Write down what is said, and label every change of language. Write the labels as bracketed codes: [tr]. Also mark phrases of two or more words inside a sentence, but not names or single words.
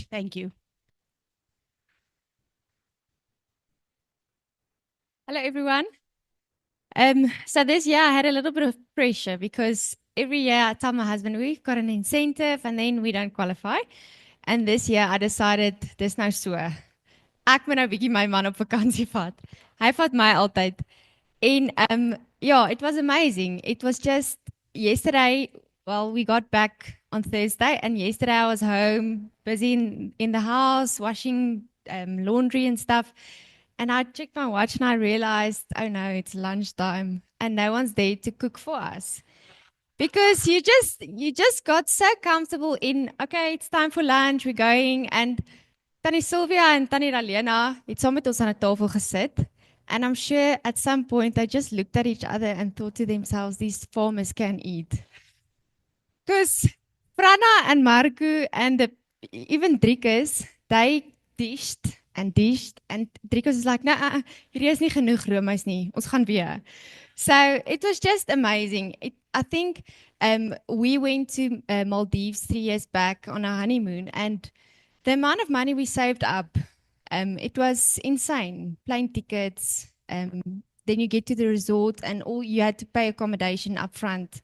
[en] Thank you. Hello, everyone. So this year I had a little bit of pressure because every year I tell my husband we've got an incentive and then we don't qualify. And this year I decided [af] dis nou so. Ek moet nou bietjie my man op vakansie vat. Hy vat my altyd. En [en] yeah, it was amazing. It was just yesterday, well, we got back on Thursday and yesterday I was home busy in the house washing laundry and stuff. And I checked my watch and I realized, oh no, it's lunchtime and no one's there to cook for us. Because you just got so comfortable in, okay, it's time for lunch, we're going. [af] And Tannie Sylvia and Tannie Ralena, het saam met ons aan 'n tafel gesit. [en] And I'm sure at some point they just looked at each other and thought to themselves, these farmers can eat. Because Franna and Marco and even Driekus, they dished and dished. And Driekus is like, nah, [af] hier is nie genoeg roomys nie. Ons gaan weer. [en] So it was just amazing. I think we went to Maldives 3 years back on our honeymoon, and the amount of money we saved up, it was insane. Plane tickets, then you get to the resort and all you had to pay accommodation up front.